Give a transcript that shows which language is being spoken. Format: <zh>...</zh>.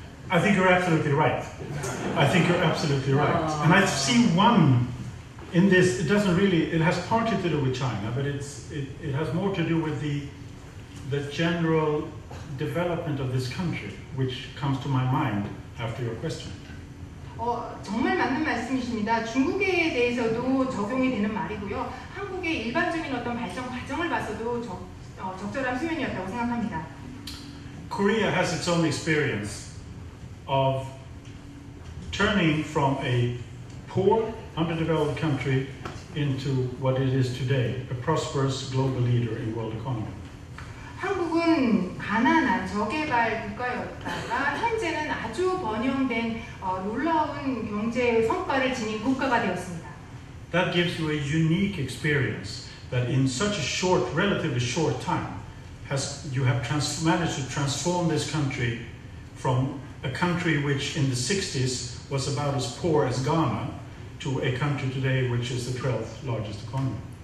<en>I think you're absolutely right. I think you're absolutely right. And I see one in this, it doesn't really, it has partly to do with China, but it has more to do with the general development of this country, which comes to my mind after your question.</en> <ko>정말 맞는 말씀이십니다. 중국에 대해서도 적용이 되는 말이고요. 한국의 일반적인 어떤 발전 과정을 봐서도 적절한 표현이었다고 생각합니다.</ko> <en>Korea has its own experience of turning from a poor, underdeveloped country into what it is today, a prosperous global leader in world economy.</en> <ko>한국은 가난한 저개발 국가였다가 현재는 아주 번영된 놀라운 경제 성과를 지닌 국가가 되었습니다.</ko> <en>That gives you a unique experience that in such a short, relatively short time, you have managed to transform this country from a country which in the 60s was about as poor as Ghana to a country today which is the 12th largest economy.</en>